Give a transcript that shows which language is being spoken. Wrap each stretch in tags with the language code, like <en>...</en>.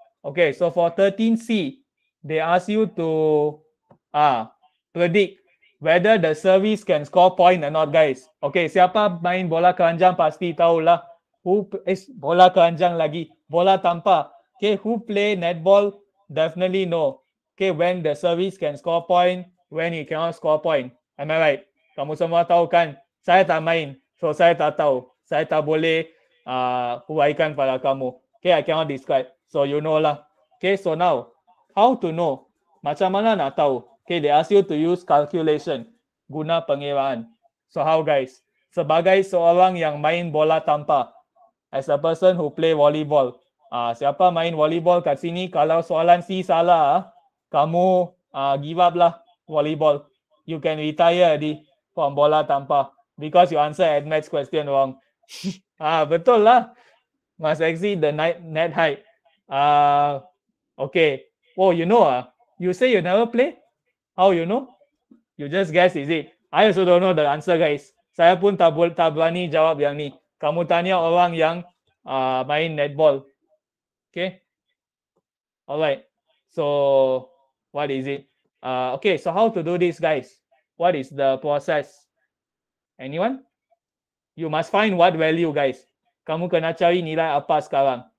<en>Okay, so for 13C, they ask you to predict whether the service can score point or not, guys.</en> <ms>Okay, siapa main bola keranjang pasti tahulah. Bola keranjang lagi, bola tanpa.</ms> <en>Okay, who play netball? Definitely know. Okay, when the service can score point, when it cannot score point. Am I right?</en> <ms>Kamu semua tahu kan? Saya tak main, so saya tak tahu. Saya tak boleh huraikan pada kamu. Okay,</ms> <en>I cannot describe.</en> <ms>So you know lah.</ms> <en>Okay, so now, how to know?</en> <ms>Macam mana nak tahu?</ms> <en>Okay, they ask you to use calculation.</en> <ms>Guna pengiraan. So how, guys? Sebagai seorang yang main bola tanpa.</ms> <en>As a person who play volleyball.</en> <ms>Siapa main volleyball kat sini? Kalau soalan C salah, kamu give up lah volleyball.</ms> <en>You can retire from bola tanpa. Because you answer AdMaths question wrong.</en> <ms>Betul lah.</ms> <en>Must exceed the net height. Okay. Oh, you know, you say you never play? How you know? You just guess, is it? I also don't know the answer, guys.</en> <ms>Saya pun tak berani jawab yang ni. Kamu tanya orang yang main netball.</ms> <en>Okay. Alright. So, what is it? Okay, so how to do this, guys? What is the process? Anyone? You must find what value, guys.</en> <ms>Kamu kena cari nilai apa sekarang?</ms>